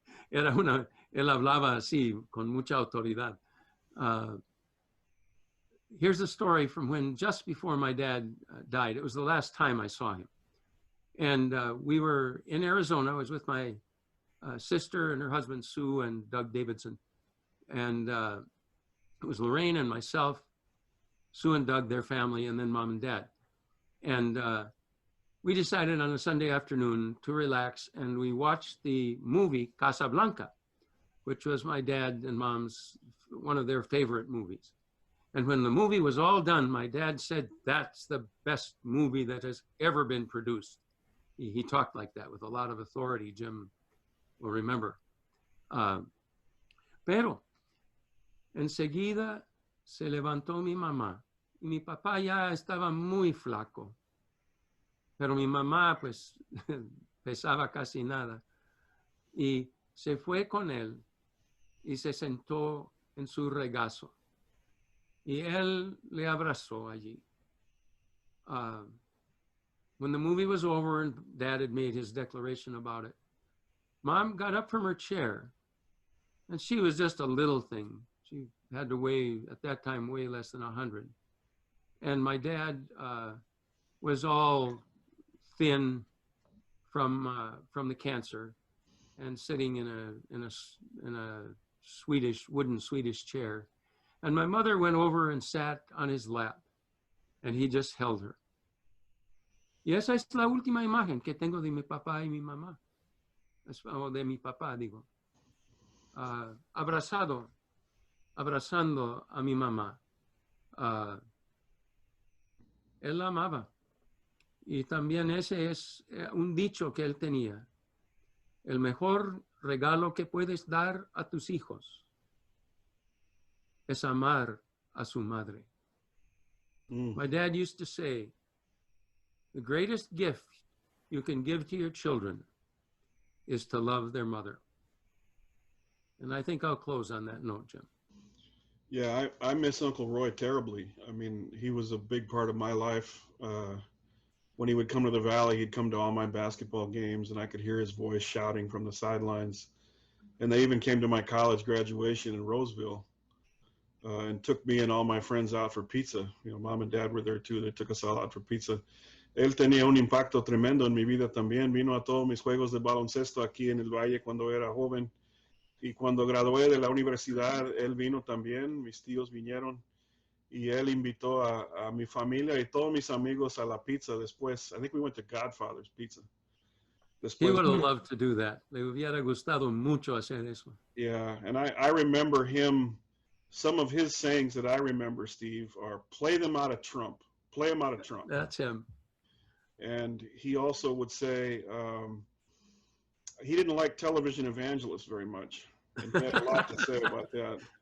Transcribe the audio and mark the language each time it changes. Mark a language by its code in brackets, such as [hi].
[es] Él hablaba así, con mucha autoridad. [en] Here's a story from when, just before my dad died. It was the last time I saw him. And we were in Arizona. I was with my sister and her husband, Sue, and Doug Davidson. And it was Lorraine and myself, Sue and Doug, their family, and then mom and dad. And we decided on a Sunday afternoon to relax, and we watched the movie Casablanca, which was my dad and mom's, one of their favorite movies. And when the movie was all done, my dad said, that's the best movie that has ever been produced. He talked like that with a lot of authority, Jim will remember. [es] Pero enseguida se levantó mi mamá y mi papá ya estaba muy flaco. Pero mi mamá pues pesaba casi nada. Y se fue con él y se sentó en su regazo. Y él le abrazó allí. [en] When the movie was over and Dad had made his declaration about it, Mom got up from her chair, and she was just a little thing. She had to weigh, at that time, way less than 100. And my dad was all thin from the cancer, and sitting in a wooden Swedish chair. And my mother went over and sat on his lap, and he just held her. [es] Y esa es la última imagen que tengo de mi papá y mi mamá. o de mi papá, digo, abrazando a mi mamá. Él la amaba. Y también ese es un dicho que él tenía. El mejor regalo que puedes dar a tus hijos es amar a su madre. [en] My dad used to say, the greatest gift you can give to your children is to love their mother. And I think I'll close on that note, Jim. Yeah, I miss Uncle Roy terribly. I mean, he was a big part of my life. When he would come to the Valley, he'd come to all my basketball games, and I could hear his voice shouting from the sidelines. And they even came to my college graduation in Roseville and took me and all my friends out for pizza. You know, Mom and Dad were there too. They took us all out for pizza. [es] Él tenía un impacto tremendo en mi vida también. Vino a todos mis juegos de baloncesto aquí en el Valle cuando era joven. Y cuando gradué de la universidad, él vino también. Mis tíos vinieron. Y él invitó a mi familia y todos mis amigos a la pizza después. [en] I think we went to Godfather's Pizza. He would have loved to do that. [es] Le hubiera gustado mucho hacer eso. [en] Yeah, and I remember him, some of his sayings that I remember, Steve, are play them out of Trump. Play them out of Trump. That's him. And he also would say, he didn't like television evangelists very much. And he had a lot to say about that.